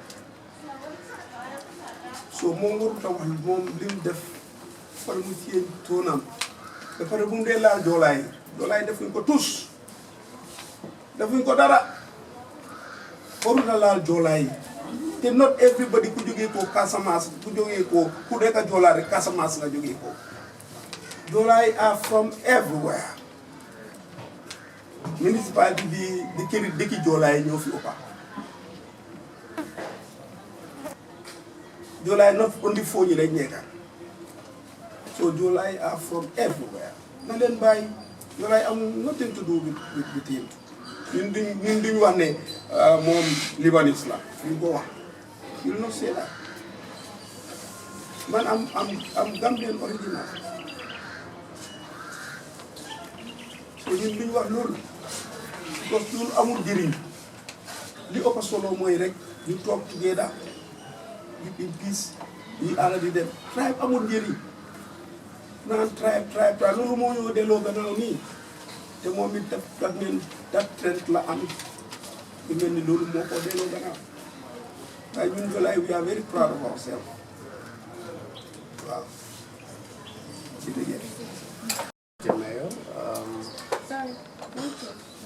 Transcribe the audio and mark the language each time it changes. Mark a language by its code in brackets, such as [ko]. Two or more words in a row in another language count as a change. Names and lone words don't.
[wo] so moom warut a wax moom li mu def far mu ciyee tóonam ba pare bu mu dee laal joolaay defuñ ko tus defuñ ko dara warut a laal joolaay te [en] not everybody [wo] ku jógee ko Casamance ku nekk joolaa rek Casamance nga jógee ko joolaay [en] are from everywhere [wo] municipality di këri dëkki joolaay ñoo fi ëppa joolaay [en] not only [wo] foo ñi lañ nekka so joolaay [en] are from everywhere [wo] na leen bàyyi joolaay am [en] nothing to do with him [wo] ñun duñ wax ne moom Libanese la ñu ko wax [en] you not say that [wo] man am Gambian original so ñun duñ wax loolu [fr] parce que [wo] loolu amul njëriñ li ëpp solo mooy rek ñu toog [en] together in peace [wo] ñu àll di dem tribe amul njëriñ naan tribe loolu moo ñoo delloo gannaaw nii te moom it daf mel [en] that trend [wo] la am lu mel ni loolu moo ko delloo gannaaw waaye ñun Jolaay [en] we are very proud of ourselves [wo] waaw jërëjëf. [en] Sorry. Thank you.